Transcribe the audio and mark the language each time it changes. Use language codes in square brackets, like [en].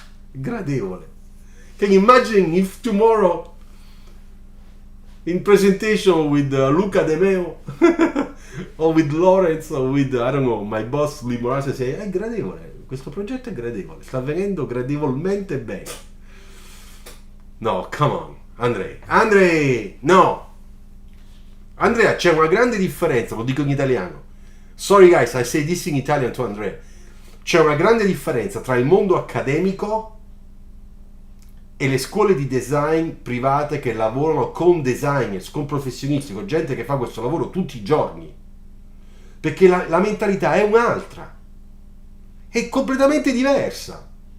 [en] Gradevole. Can you imagine if tomorrow in presentation with Luca De Meo or with Lawrence or with, I don't know, my boss Lee Morales say, [it] è gradevole, questo progetto è gradevole, sta avvenendo gradevolmente bene. No, [en] come on, [it] Andrei, no! Andrea, c'è una grande differenza, lo dico in italiano. [en] Sorry guys, I say this in Italian to Andrea. [it] C'è una grande differenza tra il mondo accademico e le scuole di design private che lavorano con designers, con professionisti, con gente che fa questo lavoro tutti i giorni. Perché la mentalità è un'altra. È completamente diversa.